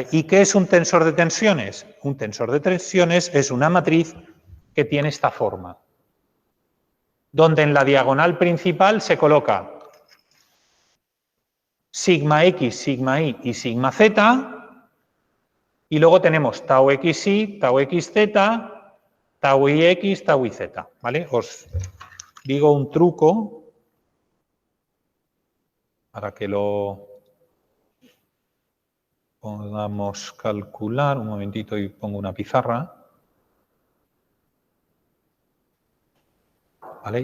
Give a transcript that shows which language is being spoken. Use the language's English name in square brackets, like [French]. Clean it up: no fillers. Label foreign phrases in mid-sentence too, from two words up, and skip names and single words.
[Spanish] ¿Y qué es un tensor de tensiones? Un tensor de tensiones es una matriz que tiene esta forma, donde en la diagonal principal se coloca sigma X, sigma Y y sigma Z, y luego tenemos tau XY, tau XZ, tau IX, tau IZ, ¿vale? Os digo un truco para que lo podamos calcular. Un momentito y pongo una pizarra. ¿Vale?